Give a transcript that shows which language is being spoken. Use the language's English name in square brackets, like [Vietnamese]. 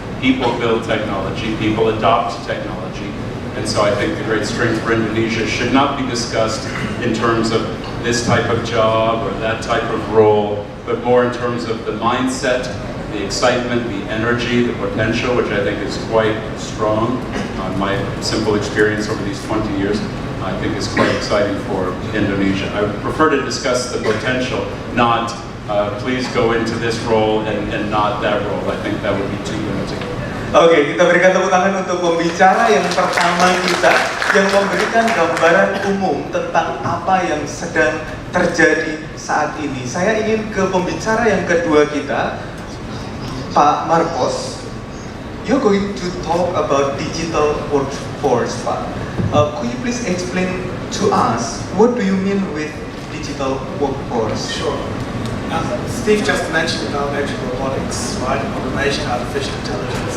[English] People build technology, people adopt technology. And so I think the great strength for Indonesia should not be discussed in terms of this type of job or that type of role, but more in terms of the mindset, the excitement, the energy, the potential, which I think is quite strong. My simple experience over these 20 years, I think is quite exciting for Indonesia. I would prefer to discuss the potential, not please go into this role and not that role. I think that would be too limiting. [Indonesian] Oke, kita berikan tepuk tangan untuk pembicara yang pertama kita, yang memberikan gambaran umum tentang apa yang sedang terjadi saat ini. Saya ingin ke pembicara yang kedua kita, Pak Markoss. [English] You're going to talk about digital workforce, Pak. Could you please explain to us what do you mean with digital workforce? Sure. Steve just mentioned about actually robotics, right? Automation, artificial intelligence.